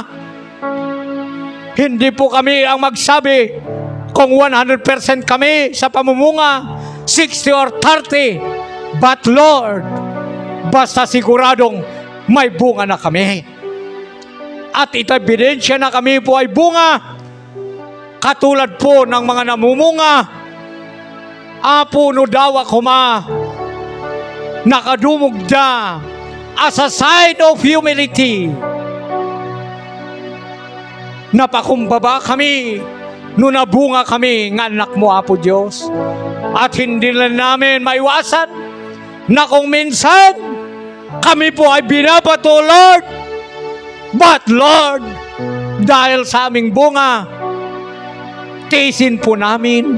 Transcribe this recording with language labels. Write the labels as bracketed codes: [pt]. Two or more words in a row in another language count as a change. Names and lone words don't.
[tl] Hindi po kami ang magsabi kung 100% kami sa pamumunga, 60 or 30, [en] but Lord, [tl] basta siguradong may bunga na kami. At ito ebidensya na kami po ay bunga, katulad po ng mga namumunga. [ilo] Apo no dawa kuma, nakadumog da [en] as a sign of humility. [tl] Napakumbaba kami no nabunga kami ng anak mo, Apo Diyos. At hindi na namin maiwasan na kung minsan kami po ay binabato, [en] Lord, but Lord, [tl] dahil sa aming bunga, tiisin po namin.